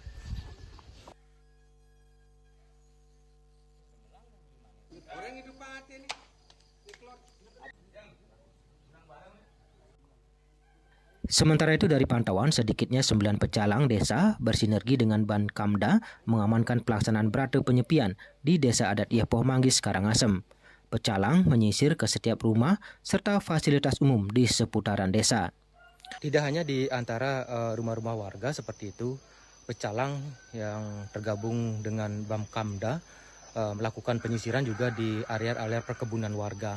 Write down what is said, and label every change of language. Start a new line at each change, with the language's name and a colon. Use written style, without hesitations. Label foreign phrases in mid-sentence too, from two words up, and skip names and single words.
Indonesian: Sementara itu dari pantauan sedikitnya 9 pecalang desa bersinergi dengan Bankamda mengamankan pelaksanaan Brata Penyepian di Desa Adat Yehpoh, Manggis, Karangasem. Pecalang menyisir ke setiap rumah serta fasilitas umum di seputaran desa. Tidak hanya di antara rumah-rumah warga seperti itu, pecalang yang tergabung dengan Bankamda melakukan penyisiran juga di area-area perkebunan warga.